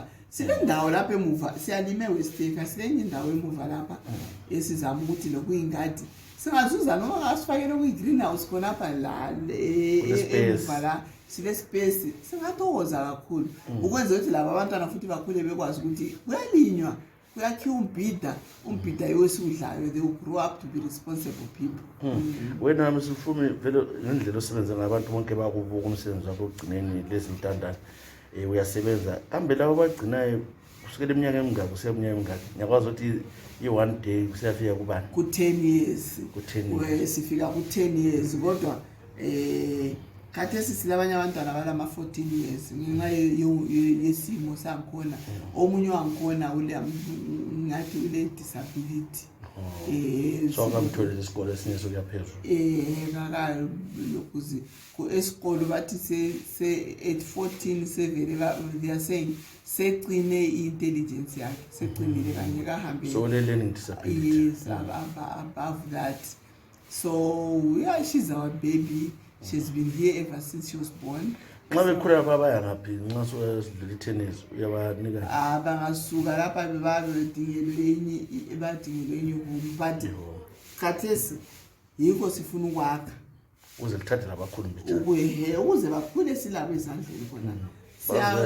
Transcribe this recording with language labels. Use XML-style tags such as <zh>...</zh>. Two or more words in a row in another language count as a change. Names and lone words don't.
<nd>Silendawo lapha emuva siyalime Westeka, silenye indawo emuva lapha esizama ukuthi lokuyingadi singazuza noma ngasifakele kuyi-greenhouse khonapha la emuva la sile space. Singathokoza kakhulu ukwenza ukuthi laba abantwana futhi bakhule bekwazi ukuthi kuyalinywa, kuyakhiwa umbhida yosiudlayo.</nd> <en>They will grow up to be responsible people.</en> <nd>Wena Msifumi vele ngendlela osebenza ngabantu bonke bakubuka umsebenzi wakho ugcineni lezi ntandane. Uyasebenza kambe labo bagcinayo kusukela eminyaka emingaki kusiya eminyaka emingaki? Ngiyakwazi ukuthi i-1 day kusiyafika kubani? Ku-10 years. Sifika ku-10 years kodwa khathesi silabanye abantwana balama-14 years ngenxa yesimo sangikhona. Omunye wangikhona ngathi ule-disability. So ngamtholile isikole esinye sokuyaphezulu. Lokhuzi esikolo bathi</nd> <en>at 14 they are saying</en> <nd>secine i-intelligence yakhe, secinile kanye kahambe.</nd> <en>So learning disability. Yes, above that. So yeah, she's our baby. She's been here ever since she was born.</en> <nd>Nxa bekhula babaya ngaphi nxa sodlula i-10 uyabanika? Bangasuka lapha badingelwe enye but khathesi yikho sifuna ukwakha ukuze lithathe labakhulu mbithana ukuze bakhule silabo ezandleni khona.</nd>